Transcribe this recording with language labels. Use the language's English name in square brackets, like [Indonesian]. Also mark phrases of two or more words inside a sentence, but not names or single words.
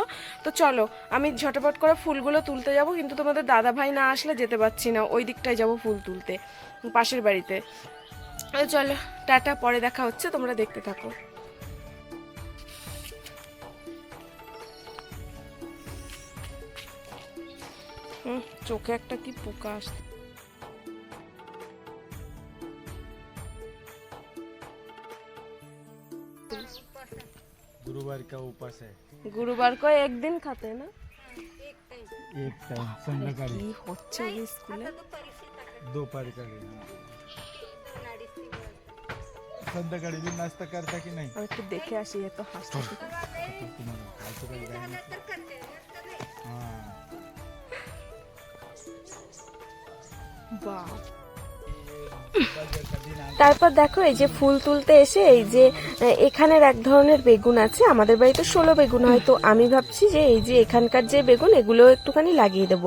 [Bangla] তো চলো আমি ঝটপট করে ফুলগুলো তুলতে যাব, কিন্তু তোমাদের দাদাভাই না আসলে যেতে পারছি না, ওই দিকটায় যাব ফুল তুলতে পাশের বাড়িতে। চলো টাটা, পরে দেখা হচ্ছে, তোমরা দেখতে থাকো। চোখে একটা কি পোকা আসছে। [Hindi] गुरुवार का उपास है। गुरुवार को एक दिन खाते हैं ना, [Marathi] एक टाइम संध्याकाळी [Bangla] কি হচ্ছে ওই স্কুলে? [Marathi] दुपारी का संध्याकाळी भी नाश्ता करता की नाही? [Bangla] আর একটু দেখে আসি, এত হাসতে। [Marathi] तुम्हाला खायचं काही जाय हां [Bangla] বাহ। তারপর দেখো এই যে ফুল তুলতে এসে, এই যে এখানের এক ধরনের বেগুন আছে, আমাদের বাড়িতে 16 বেগুন হয়। তো আমি ভাবছি যে এই যে এখানকার যে বেগুন, এগুলো একটুখানি লাগিয়ে দেবো।